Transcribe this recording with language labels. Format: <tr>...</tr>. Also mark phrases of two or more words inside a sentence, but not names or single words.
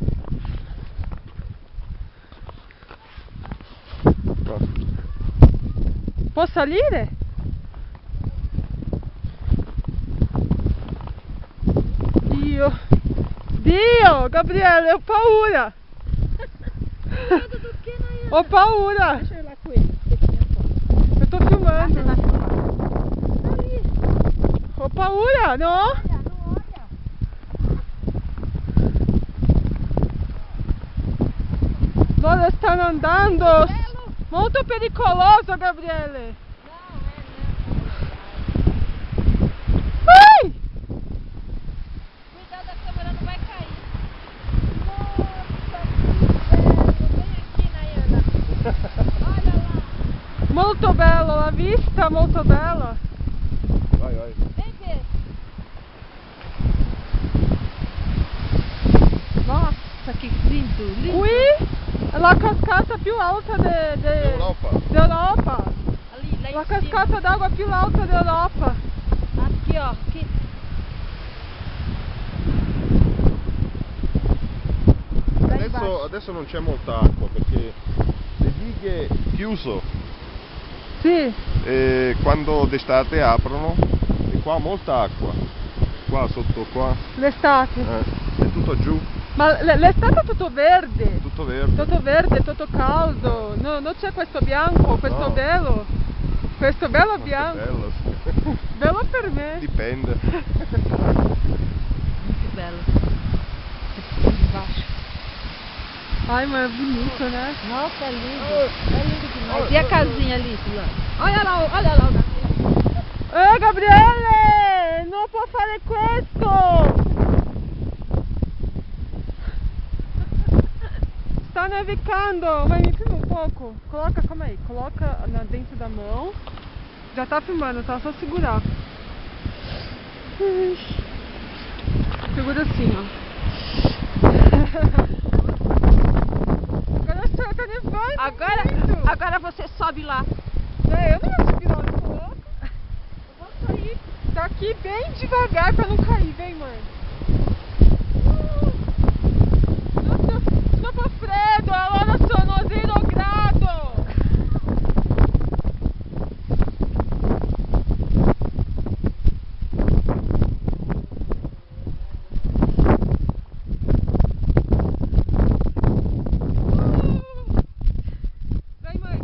<it>No. Può salire? Dio, Gabriele, ho paura. Ho paura.</it> <pt>Deixa eu ir lá com ele. Eu tô filmando. Você tá filmando? Ali.</pt> <it>Ho paura, no?</it> <pt>Olha, não olha.</pt> <it>Loro stanno andando. Molto pericoloso, Gabriele.</it> <pt>Ai! Cuidado, a câmera não vai cair. Nossa, que belo. Vem aqui, Nayana. Olha lá.</pt> <it>Molto bello, la vista molto bella.</it> <pt>Vai. Vem ver. Nossa, que lindo, lindo.</pt> <it>Qui è la cascata più alta d'Europa.</it> <pt>Ali, lá em</pt> <it>La</it> <pt>cima.</pt> <it>cascata d'acqua più alta d'Europa.</it> <pt>Aqui, ó. Aqui.</pt> <it>Adesso non c'è molta acqua perché le dighe chiuso Sì. e quando d'estate aprono e qua molta acqua. Qua sotto qua L'estate. è tutto giù, Ma l'estate è tutto verde. tutto verde. Tutto verde, tutto caldo. No, non c'è questo bianco, questo No. bello. Questo bello Molto bianco. bello, sì. Bello per me. Dipende.</it> <pt>Muito belo. Aqui embaixo. Ai, mas é bonito, né? Nossa, é lindo. É lindo demais. E a casinha ali, Fulano? Olha lá o Gabriel.</pt> <it>Gabriele! Non può fare questo! Sta nevicando!</it> <pt>Vai, me filma um pouco. Coloca, calma aí. Coloca dentro da mão. Já tá filmando, tá? Só segurar. Segura assim, ó. Agora tá nevando. Agora você sobe lá. Eu não vou subir lá, eu tô louca. Eu vou sair daqui bem devagar pra não cair, vem, mãe.</pt> <it>Sono freddo, allora sono 0 grado.</it> <pt>Vem, mãe.</pt>